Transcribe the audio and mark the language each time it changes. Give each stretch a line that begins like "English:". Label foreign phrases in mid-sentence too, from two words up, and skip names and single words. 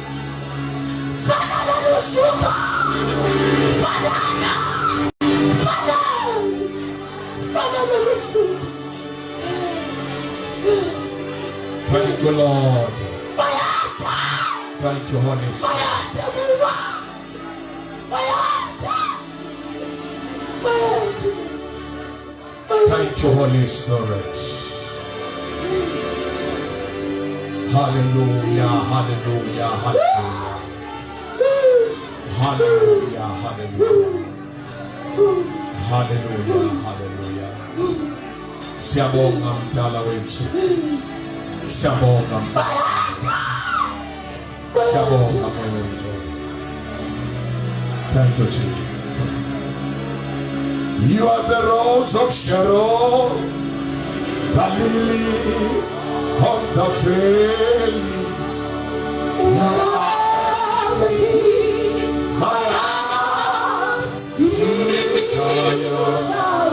English: Thank you, Lord. Thank you, Holy Spirit. Thank you, Holy Spirit. Hallelujah, hallelujah, hallelujah. Hallelujah, hallelujah. Hallelujah, hallelujah.
Zulu: Siyabonga mdala wethu. Siyabonga moyo wethu.
English: Thank you, Jesus. You are the rose of Sharon, the lily of the valley. You are the king, my heart's desire.